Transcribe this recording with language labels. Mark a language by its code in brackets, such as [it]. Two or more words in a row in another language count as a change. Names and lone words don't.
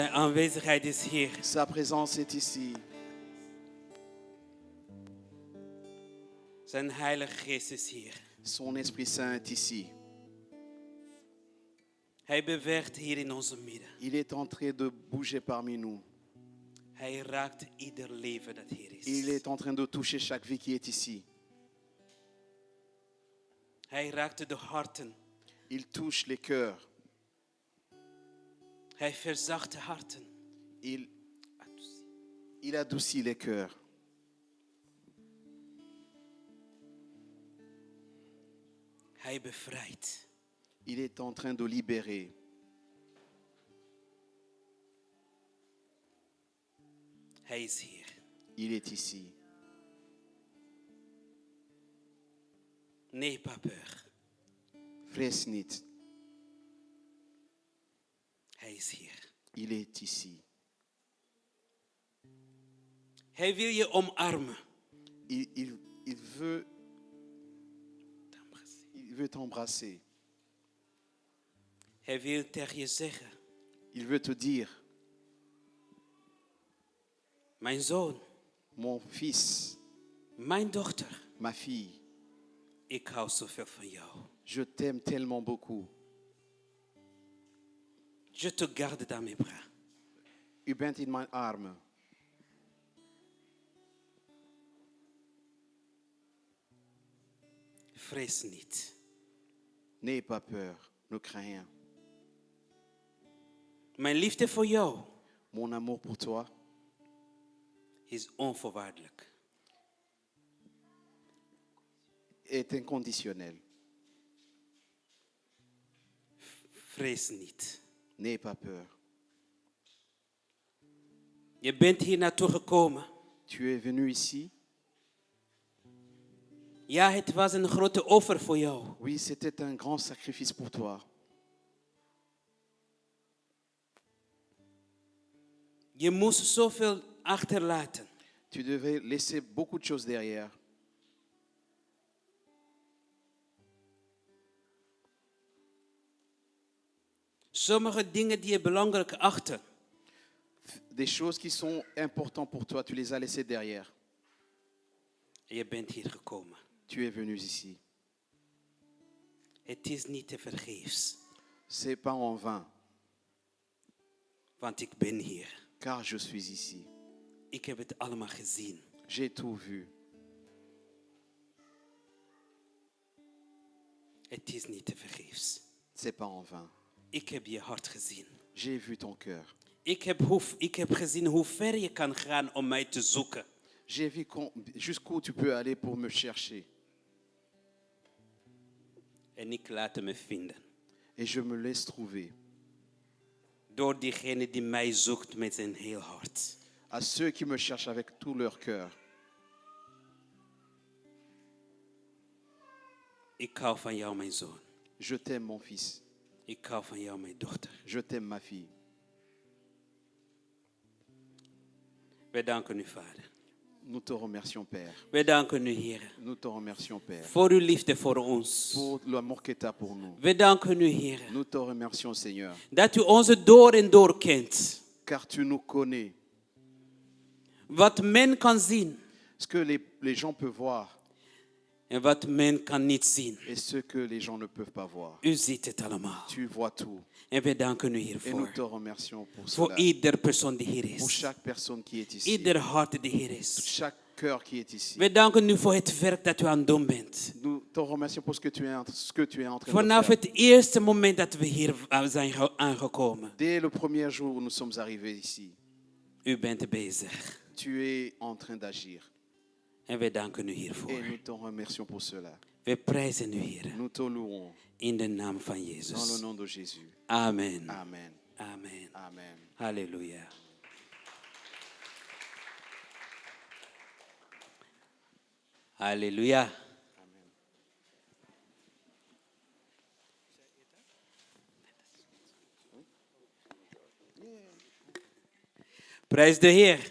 [nl] Zijn aanwezigheid is hier. [fr] Sa présence est ici. [nl] Zijn Heilige Geest is hier. [fr] Son Esprit Saint est ici. [nl] Hij beweegt hier in onze midden. [fr] Il est en train de bouger parmi nous. [nl] Hij raakt ieder leven dat hier is. [fr] Il est en train de toucher chaque vie qui est ici. [nl] Hij raakt de harten. [fr] Il touche les cœurs. [nl] Hij verzacht de harten. [fr] Il adoucit les cœurs. [nl] Hij bevrijdt. [fr] Il est en train de libérer. [nl] Hij is hier. [fr] Il est ici. N'aie pas peur. [nl] Vrees niet. Hij is hier. [fr] Il est ici. [nl] Hij wil je omarmen. [fr] Il veut t'embrasser. [nl] Hij wil tegen je zeggen. [fr] Il veut te dire, [nl] Mijn zoon, [fr] mon fils, [nl] mijn dochter, [fr] ma fille, [nl] ik hou zoveel van jou. [fr] je t'aime tellement beaucoup. Je te garde dans mes bras. [nl] U bent in mijn armen. Vrees niet. [fr] N'aie pas peur, ne crains rien. [nl] Mijn liefde voor jou [fr] Mon amour pour toi [nl] is onvoorwaardelijk. [fr] est inconditionnel. [nl] Vrees niet. [fr] N'aie pas peur. [nl] Je bent hier naartoe gekomen. [fr] Tu es venu ici. [nl] Ja, het was een grote offer voor jou. [fr] Oui, c'était un grand sacrifice pour toi. [nl] Je moest zoveel achterlaten. [fr] Tu devais laisser beaucoup de choses derrière. [nl] Sommige dingen die je belangrijk achtte, [fr] Des choses qui sont importantes pour toi, tu les as laissées derrière. [nl] en je bent hier gekomen. [fr] Tu es venu ici. [nl] Het is niet te vergeefs, [fr] C'est pas en vain, [nl] want ik ben hier. [fr] car je suis ici. [nl] Ik heb het allemaal gezien. [fr] J'ai tout vu. [nl] Het is niet te vergeefs. [fr] C'est pas en vain. [nl] Ik heb je hart gezien. [fr] J'ai vu ton cœur. [nl] Ik heb gezien hoe ver je kan gaan om mij te zoeken. [fr] J'ai vu jusqu'où tu peux aller pour me chercher. [nl] En ik laat me vinden. [fr] Et je me laisse trouver. [nl] Door diegene die mij zoekt met zijn heel hart. [fr] À ceux qui me cherchent avec tout leur cœur. [nl] Ik hou van jou, mijn zoon. [fr] Je t'aime, mon fils. [nl] Ik hou van jou, mijn dochter. [fr] Je t'aime, ma fille. [nl] Wij danken u, Vader. [fr] Nous te remercions, Père. [nl] Wij danken u, Heer. [fr] Nous te remercions, Père. [nl] Voor uw liefde voor ons. [fr] Pour l'amour que tu as pour nous. [nl] Wij danken u, Heer. [fr] Nous te remercions, Seigneur. [nl] Dat u onze door en door kent. [fr] Car tu nous connais. [nl] Wat men kan zien. [fr] Ce que les gens peuvent voir. [nl] En wat men kan niet zien. [fr] Et ce que les gens ne peuvent pas voir. [nl] U ziet het allemaal. [fr] Tu vois tout. [nl] En wij danken u [fr] Et nous [nl] hiervoor. [fr] te remercions pour [nl] Voor [fr] cela. [nl] ieder persoon die hier [fr] Pour [nl] is. [fr] chaque personne qui est ici. [nl] Ieder hart die hier is. [fr] Chaque cœur qui est ici. [nl] Wij danken u voor het werk dat u aan het doen bent. [fr] Nous te remercions pour ce que tu es en train de [nl] Vanaf [fr] faire. [nl] het eerste moment dat we hier zijn aangekomen. [fr] Dès le premier jour où nous sommes arrivés ici, [nl] U bent bezig. [fr] tu es en train d'agir. [nl] En wij danken u [fr] Et [nl] hiervoor. [fr] nous te remercions pour cela. [nl] We prijzen u, Heer. [fr] Nous te louons [nl] In de naam van [fr] dans le [nl] Jezus. [fr] nom de Jésus. Amen. Amen. Amen. Amen. [nl] Halleluja. Halleluja. Prijs de Heer.